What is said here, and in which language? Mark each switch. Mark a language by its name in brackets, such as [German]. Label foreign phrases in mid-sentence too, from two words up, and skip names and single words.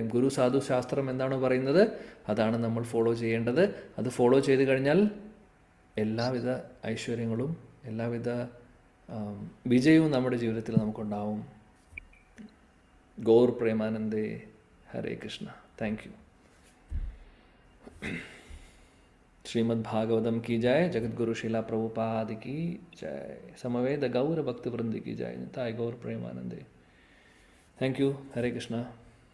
[Malayalam] ഗുരു സാധു ശാസ്ത്രം എന്താണോ പറയുന്നത് അതാണ് നമ്മൾ ഫോളോ ചെയ്യേണ്ടത്. അത് ഫോളോ ചെയ്ത് കഴിഞ്ഞാൽ എല്ലാവിധ ഐശ്വര്യങ്ങളും എല്ലാവിധ വിജയവും നമ്മുടെ ജീവിതത്തിൽ നമുക്കുണ്ടാവും. ഗൗർ പ്രേമാനന്ദേ. ഹരേ കൃഷ്ണ. [English] thank you. [Hindi] श्रीमद् भागवतम की जय. जगत गुरु शिला प्रभुपाद की जय. समवेद गौर भक्त वृंद की जय. ताय गौर प्रेमानंदे. [English] thank you. [Hindi] हरे कृष्णा.